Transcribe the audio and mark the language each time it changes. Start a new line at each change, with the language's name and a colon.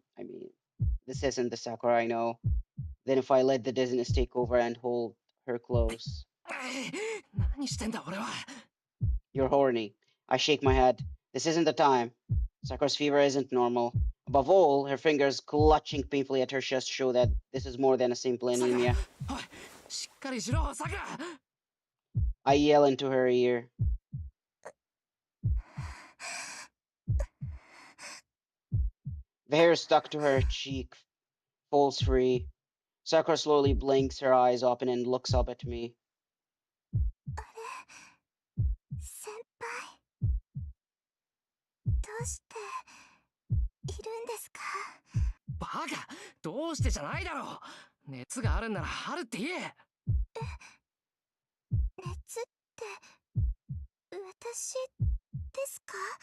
English: I mean, this isn't the Sakura I know. Then if I let the dizziness take over and hold her close.
Japanese: 何してんだ俺は。
English: You're horny. I shake my head. This isn't the time. Sakura's fever isn't normal. Above all, her fingers clutching painfully at her chest show that this is more than a simple anemia.
Japanese: おい、しっかりしろ、さくら。
English: I yell into her ear. The hair stuck to her cheek falls free. Sakura slowly blinks her eyes open and looks up at me.
Japanese: 先輩、どうしているんですか？バカ、どうしてじゃないだろう。熱があるんならあるって言え。熱って私ですか？